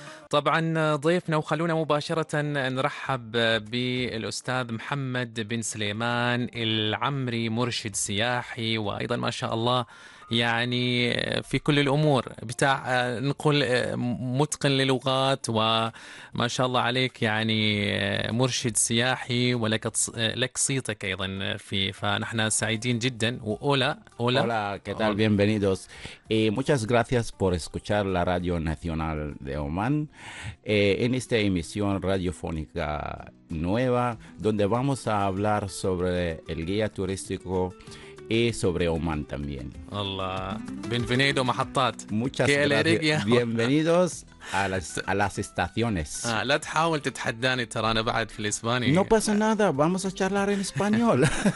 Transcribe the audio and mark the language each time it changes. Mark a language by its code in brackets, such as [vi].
[ar] طبعا ضيفنا، وخلونا مباشرة نرحب بالأستاذ محمد بن سليمان العمري، مرشد سياحي، وأيضا ما شاء الله يعني في كل الأمور بتاع نقول متقن للغات، وما شاء الله عليك يعني مرشد سياحي، ولك لك صيتك أيضا في، فنحن سعيدين جدا. [es] Hola, ¿qué tal? Bienvenidos. Muchas gracias por escuchar la Radio Nacional de Oman en esta emisión radiofónica nueva, donde vamos a hablar sobre el guía turístico y sobre Oman también. Hola, bienvenido a Mahatat. Muchas gracias. Bienvenidos a las estaciones. [ar] لا تحاول تتحداني، ترى انا بعد في الاسباني. [es] No pasa nada, vamos a charlar en español.